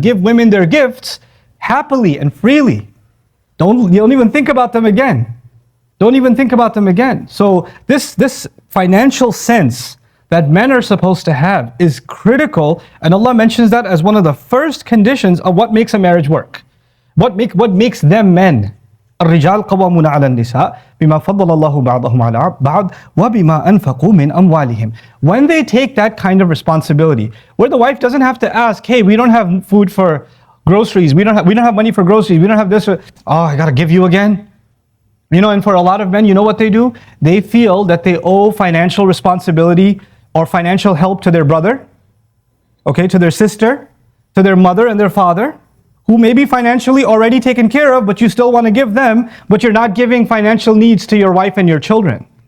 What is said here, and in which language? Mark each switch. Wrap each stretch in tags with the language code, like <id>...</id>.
<en>Give women their gifts happily and freely. Don't even think about them again. Don't even think about them again. So this financial sense that men are supposed to have is critical, and Allah mentions that as one of the first conditions of what makes a marriage work. What makes them men.</en> <ar>الرجال قوامون على النساء بما فضل الله بعضهم على بعض وبما أنفقوا من أموالهم.</ar> <en>When they take that kind of responsibility, where the wife doesn't have to ask, hey, we don't have food for groceries, we don't have money for groceries, we don't have this, oh, I gotta give you again. You know, and for a lot of men, you know what they do? They feel that they owe financial responsibility or financial help to their brother, okay, to their sister, to their mother and their father, who may be financially already taken care of, but you still want to give them, but you're not giving financial needs to your wife and your children.</en>